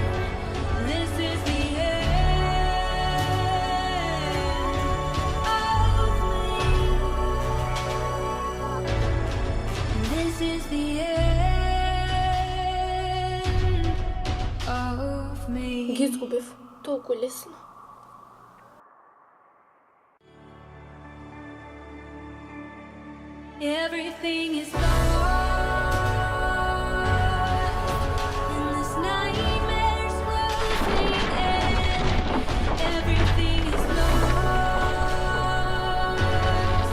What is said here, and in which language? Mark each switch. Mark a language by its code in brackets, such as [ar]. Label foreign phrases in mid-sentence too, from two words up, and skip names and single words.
[en] This is the end of me. This is the end of me. [mk] Ги изгубив толкова лесно. [en] Everything is lost in this nightmare's closing in. Everything is lost.